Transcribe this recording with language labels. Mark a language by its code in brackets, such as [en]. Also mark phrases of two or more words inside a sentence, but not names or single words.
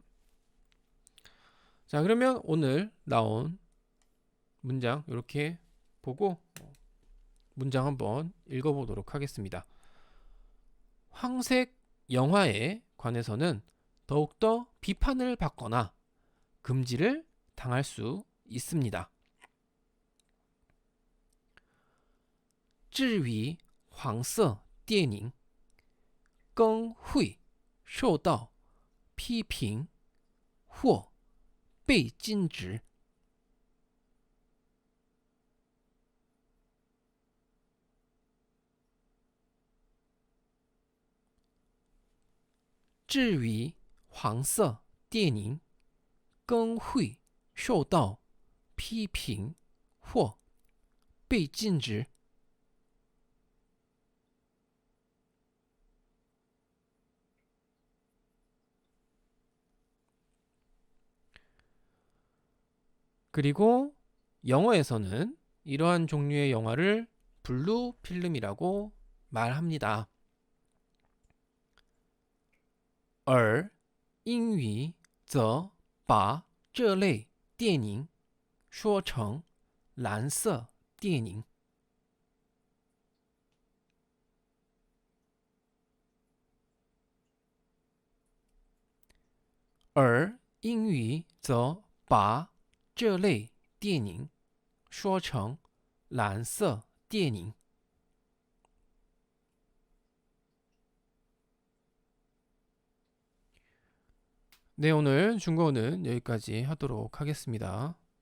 [ko] 자, 그러면 오늘 나온 문장 이렇게 보고 문장 한번 읽어보도록 하겠습니다. 황색 영화에 관해서는 더욱더 비판을 받거나 금지를 당할 수 있습니다. [zh] 至于黄色电影更会受到批评或被禁止。至于黄色电影更会受到批评或被禁止。 [ko] 그리고 영어에서는 이러한 종류의 영화를 블루 필름이라고 말합니다. [zh] 而英语则把这类电影说成蓝色电影。而英语则把这类电影说成蓝色电影。 [ko] 네, 오늘 중국어는 여기까지 하도록 하겠습니다.